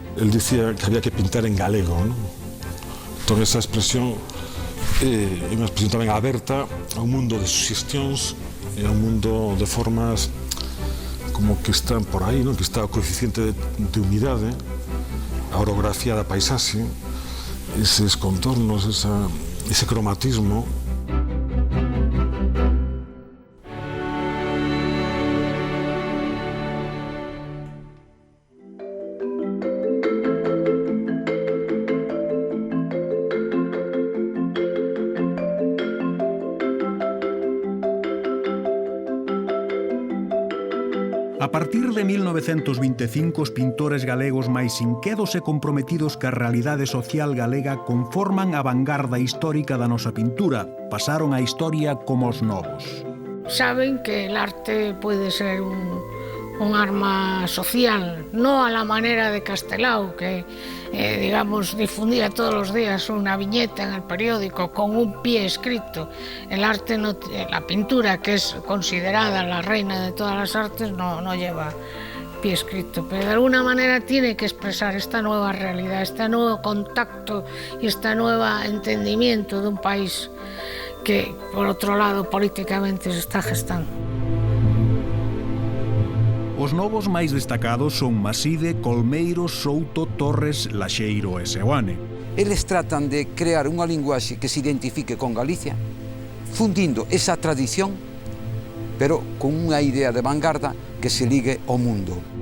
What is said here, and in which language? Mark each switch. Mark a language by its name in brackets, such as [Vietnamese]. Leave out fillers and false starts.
[Galician] Él dicía que había que pintar en galego, ¿no? Entón, esa expresión é unha expresión tamén aberta a un mundo de suxestións e a un mundo de formas como que están por aí, ¿no? Que está o coeficiente de unidade, a orografía da paisaxe, eses contornos, ese cromatismo. A partir de 1925, os pintores galegos máis inquedos e comprometidos ca realidade social galega conforman a vanguarda histórica da nosa pintura. Pasaron á historia como os novos. [Spanish] Saben que el arte puede ser un arma social, no a la manera de Castelao, que digamos difundía todos los días una viñeta en el periódico con un pie escrito. El arte, la pintura, que es considerada la reina de todas las artes, no lleva pie escrito, pero de alguna manera tiene que expresar esta nueva realidad, este nuevo contacto y este nuevo entendimiento de un país que, por otro lado, políticamente se está gestando. [Galician] Os novos máis destacados son Maside, Colmeiro, Souto, Torres, Laxeiro e Seoane. Eles tratan de crear unha linguaxe que se identifique con Galicia, fundindo esa tradición, pero con unha idea de vanguarda que se ligue ao mundo.